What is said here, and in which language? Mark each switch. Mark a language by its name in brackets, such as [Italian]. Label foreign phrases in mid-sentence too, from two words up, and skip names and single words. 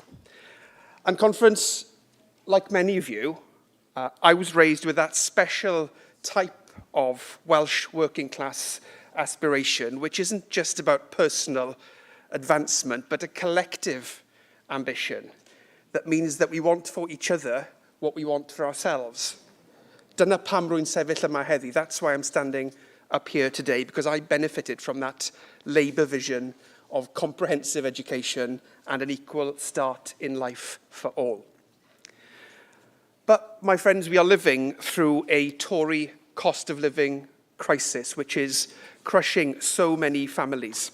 [English] And Conference, like many of you, I was raised with that special type of Welsh working class aspiration, which isn't just about personal advancement, but a collective ambition that means that we want for each other what we want for ourselves. [Welsh] Dyna pam rwy'n sefyll yma heddi. [English] That's why I'm standing up here today, because I benefited from that Labour vision of comprehensive education and an equal start in life for all. But, my friends, we are living through a Tory cost of living crisis, which is crushing so many families.